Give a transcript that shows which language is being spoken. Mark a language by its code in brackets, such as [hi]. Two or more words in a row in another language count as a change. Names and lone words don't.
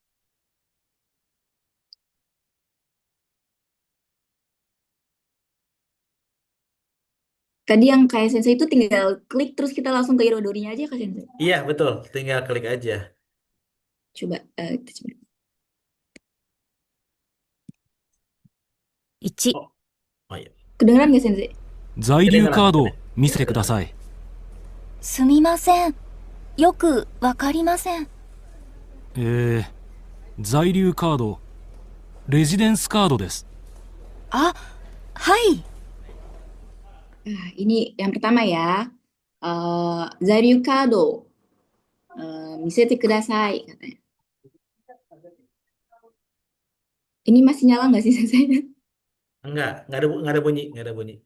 [id] Tadi yang kayak Sensei itu tinggal klik terus kita langsung ke Irodorinya aja Kak Sensei. Iya betul, tinggal klik aja. Coba kita coba. Oh, oh iya. Kedengeran nggak Sensei? [ja] 在留カ [id] Kedengeran, [ja] ードを見せてくだ [id] kedengeran. [ja] さい。すみません。よくわかりません。在留カード、レジデンスカードです。あ、はい。 [id] Nah, ini yang pertama ya. [ja] 在留カード. 見せてください [id] katanya. Ini masih nyala nggak sih Sensei? Nggak ada bunyi.